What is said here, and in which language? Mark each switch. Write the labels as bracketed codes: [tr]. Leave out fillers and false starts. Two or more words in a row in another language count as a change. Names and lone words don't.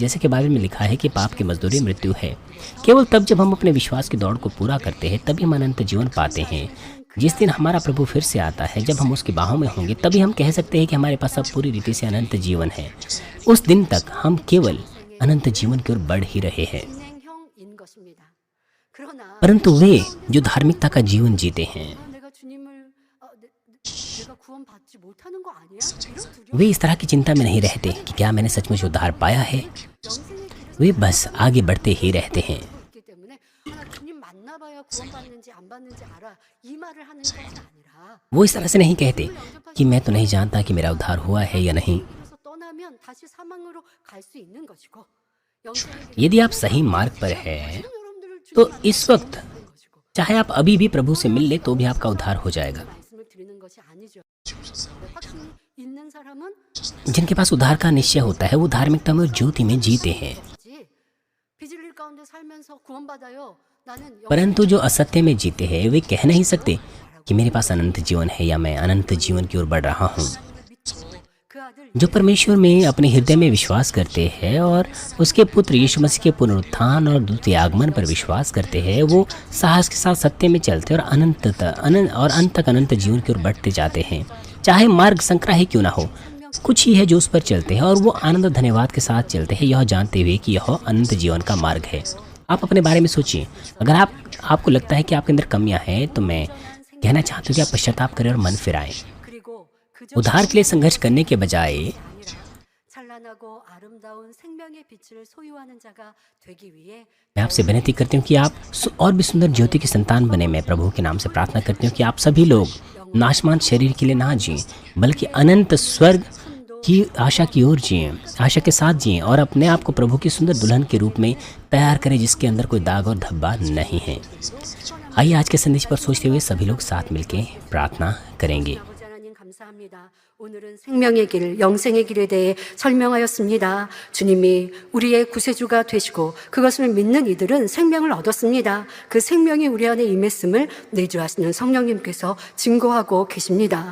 [hi] जैसे कि बाइबल में लिखा है कि पाप की मजदूरी मृत्यु है। केवल तब जब हम अपने विश्वास की दौड़ को पूरा करते हैं तभी हम अनंत जीवन पाते हैं। जिस दिन हमारा प्रभु फिर से आता है, जब हम उसकी बाहों में होंगे, तभी हम कह सकते हैं कि हमारे पास अब पूरी रीति से अनंत जीवन है। उस दिन तक हम केवल अनंत जीवन की ओर बढ़ ही रहे हैं। [ko] 진행형인 것입니다. 그러나 [hi] परंतु वे जो धार्मिकता का जीवन जीते हैं, [ko] 내가 주님을 내가 구원받지 못하는 거 아니야? 이런 두려움. [hi] वे इस तरह की चिंता में नहीं रहते कि क्या मैंने सचमुच उद्धार पाया है। [ko] 영생의 길을 [hi] वे बस आगे बढ़ते ही रहते हैं। [ko] 있기 때문에 나 주님 만나봐야 구원받는지 안 받는지 알아. 이 말을 하는 것이 아니라 [hi] वो इस तरह से नहीं कहते कि मैं तो नहीं जानता कि मेरा उद्धार हुआ है या नहीं। [ko] 그래서 떠나면 다시 사망으로 갈 수 있는 것이고 영생의 길을 [hi] यदि आप सही मार्ग पर हैं [ko] 여러분들을 [hi] तो [ko] 주님이 [hi] इस वक्त [ko] 있는 것이고 [hi] चाहे आप अभी भी प्रभु से मिल ले तो भी आपका उद्धार हो जाएगा। [ko] 말씀을 드리는 것이 아니죠. 확신이 있는 사람은 [hi] जिनके पास उद्धार का निश्चय होता है वो धार्मिकता में और ज्योति में जीते हैं। [ko] 거지. 비질릴 가운데 살면서 구원받아요. 나는 [hi] परंतु जो असत्य में जीते हैं वे कह नहीं सकते कि मेरे पास अनंत जीवन है या मैं अनंत जीवन की ओर बढ़ रहा हूँ। [ko] 그 아들 [hi] जो परमेश्वर में अपने हृदय में विश्वास करते हैं और उसके पुत्र यीशु मसीह के पुनरुत्थान और द्वितीय आगमन पर विश्वास करते हैं, वो साहस के साथ सत्य में चलते और अंत तक अनंत जीवन की ओर बढ़ते जाते हैं। चाहे मार्ग संकरा ही क्यों ना हो, कुछ ही है जो उस पर चलते हैं और वो आनंद और धन्यवाद के साथ चलते हैं, यह जानते हुए कि यह अनंत जीवन का मार्ग है। आप अपने बारे में सोचिए। अगर आपको लगता है कि आपके अंदर कमियां हैं तो मैं कहना चाहता हूँ कि आप पश्चाताप करें और मन फिराएं। [ko] 그리고 그저 [hi] उद्धार के लिए संघर्ष करने के बजाय [ko] 아니라 찬란하고 아름다운 생명의 빛을 소유하는 자가 되기 위해 [hi] मैं आपसे विनती करती हूँ कि आप और भी सुंदर ज्योति की संतान बने। मैं प्रभु के नाम से प्रार्थना करती हूँ कि आप सभी लोग नाशमान शरीर के लिए ना जिएं बल्कि अनंत स्वर्ग की आशा की ओर जिएं, आशा के साथ जिएं और अपने आप को प्रभु की सुंदर दुल्हन के रूप में तैयार करें जिसके अंदर कोई दाग और धब्बा नहीं है। आइए आज के संदेश पर सोचते हुए सभी लोग साथ मिलकर प्रार्थना करेंगे। [ko] 아버지 하나님 감사합니다. 오늘은 생명의 길, 영생의 길에 대해 설명하였습니다. 주님이 우리의 구세주가 되시고 그것을 믿는 이들은 생명을 얻었습니다. 그 생명이 우리 안에 임했음을 내주하시는 성령님께서 증거하고 계십니다.